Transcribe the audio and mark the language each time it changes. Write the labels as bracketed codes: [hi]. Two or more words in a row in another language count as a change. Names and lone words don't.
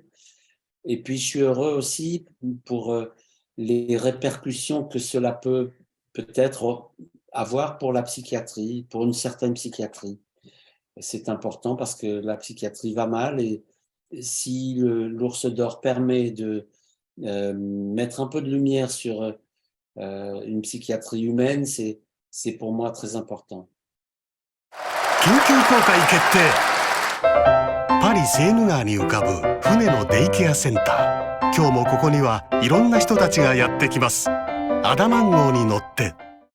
[fr] Et puis, je suis heureux aussi pour les répercussions que cela peut peut-être avoir pour la psychiatrie, pour une certaine psychiatrie. C'est important parce que la psychiatrie va mal et si l'Ours d'Or permet de mettre un peu de lumière sur une psychiatrie humaine, c'est pour moi très important. [ja] 緊急公開決定。パリセーヌ川に浮かぶ船のデイケアセンター。今日もここにはいろんな人たちがやってきます。アダマン号に乗って